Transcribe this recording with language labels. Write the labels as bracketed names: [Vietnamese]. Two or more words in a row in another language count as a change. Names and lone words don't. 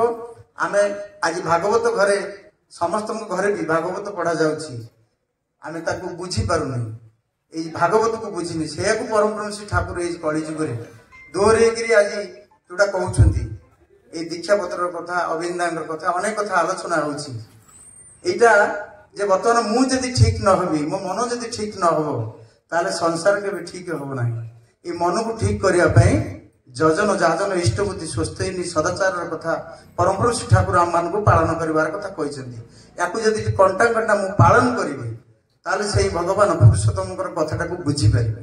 [Odia] ଆମେ ଆଜି ଭାଗବତ ଘରେ ସମସ୍ତଙ୍କ ଘରେ ବି ଭାଗବତ ପଢା ଯାଉଛି, ଆମେ ତାକୁ ବୁଝିପାରୁନି, ଏଇ ଭାଗବତକୁ ବୁଝିନି। ସେଇଆକୁ ପରମପୁରୁଷ ଶ୍ରୀ ଠାକୁର ଏଇ କଳି ଯୁଗରେ ଦୋହରେଇକିରି ଆଜି ଯୋଉଟା କହୁଛନ୍ତି, এই ଦୀକ୍ଷା ପତ୍ରର କଥା, ଅବିନ୍ଦାଙ୍କର କଥା, ଅନେକ କଥା ଆଲୋଚନା ହଉଛି। ଏଇଟା ଯେ ବର୍ତ୍ତମାନେ ମୁଁ ଯଦି ଠିକ ନ ହେବି, ମୋ ମନ ଯଦି ଠିକ ନ ହବ ତାହେଲେ ସଂସାର କେବେ ଠିକ ହବ ନାହିଁ। এই ମନକୁ ଠିକ କରିବା ପାଇଁ ଯଜନ ଯାଜନ ଇଷ୍ଟବୁଦ୍ଧି ସ୍ୱସ୍ଥୟିନୀ ସଦାଚାରର କଥା ପରମପୁରୁଷ ଶ୍ରୀ ଠାକୁର ଆମମାନଙ୍କୁ ପାଳନ କରିବାର କଥା କହିଛନ୍ତି। ୟାକୁ ଯଦି କଣ୍ଟା କଣ୍ଟା ମୁଁ ପାଳନ କରିବି ତାହେଲେ ସେଇ ଭଗବାନ ପୁରୁଷୋତ୍ତମଙ୍କର କଥାଟାକୁ ବୁଝିପାରିବେ।